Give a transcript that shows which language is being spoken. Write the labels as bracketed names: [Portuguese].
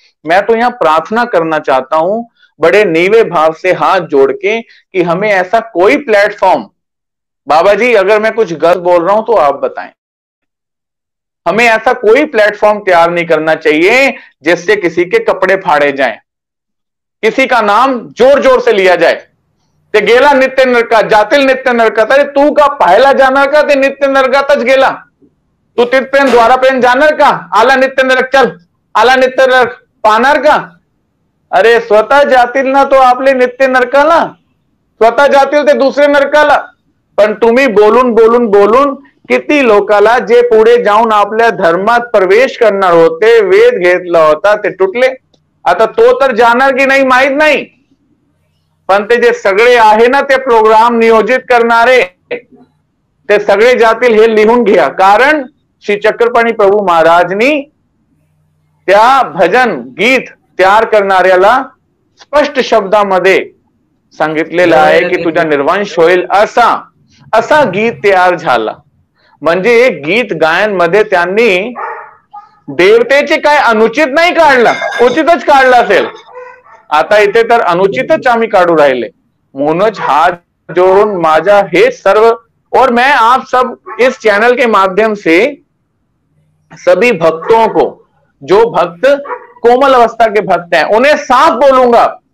[Hindi] मैं तो यहां प्रार्थना करना चाहता हूं बड़े नीवे भाव से हाथ जोड़ के कि हमें ऐसा कोई प्लेटफॉर्म, बाबा जी अगर मैं कुछ गलत बोल रहा हूं तो आप बताएं, हमें ऐसा कोई प्लेटफॉर्म तैयार नहीं करना चाहिए जिससे किसी के कपड़े फाड़े जाएं, किसी का नाम जोर जोर से लिया जाए। [Marathi] ते गेला नित्य नरका जातील नित्य नरकात, अरे तू का पाहायला जाणार का ते नित्य नरकातच गेला, तू तिथपर्यंत द्वारापर्यंत जाणार का, आला नित्य नरक, चल आला नित्य नरक पाहणार का? अरे स्वतः जातील ना तो आपले नित्य नरकाला, स्वतः जातील ते दुसरे नरकाला, पण तुम्ही बोलून बोलून बोलून किती लोकाला जे पुढे जाऊन आपल्या धर्मात प्रवेश करणार होते, वेद घेतला होता, ते तुटले। आता तो तर जाणार की नाही माहित नाही, पण ते जे सगळे आहे ना ते प्रोग्राम नियोजित करणारे ते सगळे जातील हे लिहून घ्या। कारण श्री चक्रपाणी प्रभू महाराजनी त्या भजन गीत तयार करणाऱ्याला स्पष्ट शब्दामध्ये सांगितलेलं आहे की तुझा निर्वंश होईल असा गीत तयार झाला। म्हणजे गीत गायन मध्ये त्यांनी देवतेचे काय अनुचित नाही काढला, उचितच काढला असेल। आता इथे तर अनुचितच आम्ही काढू राहिले, म्हणूनच हात जोड़ून माझा हे सर्व, [Hindi] और मैं आप सब इस चैनल के माध्यम से सभी भक्तों को, जो भक्त कोमल अवस्था के भक्त हैं, उन्हें साफ बोलूंगा